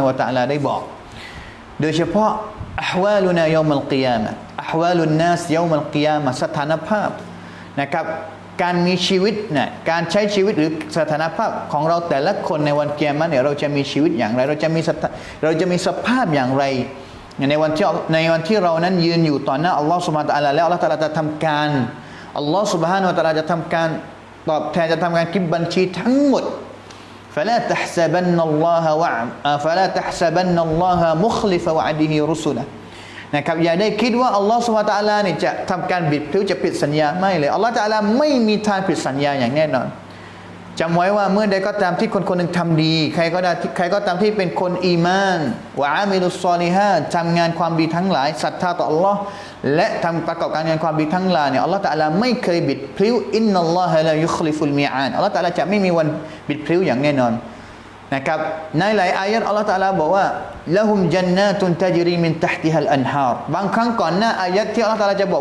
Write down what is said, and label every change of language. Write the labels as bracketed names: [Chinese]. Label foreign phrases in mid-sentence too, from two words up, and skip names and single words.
[Thai] และ تعالى ได้บอกโดยเฉพาะ [Arabic] أحوال الناس يوم القيامة أحوال الناس يوم القيامة [Thai] สถานภาพนะครับการมีชีวิตเนี่ยการใช้ชีวิตหรือสถานภาพของเราแต่ละคนในวันกิยามะห์เนี่ยเราจะมีชีวิตอย่างไรเราจะมีสภาพอย่างไรในวันที่เรานั้นยืนอยู่ต่อหน้า [Arabic] الله سبحانه وتعالى [Thai] แล้ว [Arabic] الله تعالى [Thai] จะทำการ [Arabic] الله سبحانه وتعالى [Thai] จะทำการตอบแทนจะทำการคิดบัญชีทั้งหมด [Arabic] فلا تحسبن الله مخلف وعده رسله [Thai] นะครับอย่าได้คิดว่า [Arabic] الله سبحانه وتعالى [Thai] เนี่ยจะทำการบิดพลิ้วจะผิดสัญญาไม่เลย [Arabic] الله تعالى [Thai] ไม่มีทางผิดสัญญาอย่าง แน่นอนจำไว้ว่าเมื่อใดก็ตามที่คนหนึ่งทำดีใครก็ตามที่เป็นคน [Arabic] إيمان وعمل الصالحات [Thai] ทำงานความดีทั้งหลายศรัทธาต่ออัลลอฮ์และทำประกอบการงานความดีทั้งหลายเนี่ย [Arabic] الله تعالى [Thai] ไม่เคยบิดพลิ้ว [Arabic] إن الله لا يخلف الميعاد الله تعالى [Thai] จะไม่มีวันบิดพลิ้วอย่างแน่นอนนะครับในหลายอายะห์ [Arabic] الله تعالى [Thai] บอกว่า [Arabic] لهم جنات تجري من تحتها الأنهار [Thai] บางครั้งก่อนหน้าอายะห์ที่ [Arabic] الله تعالى [Thai] จะบอก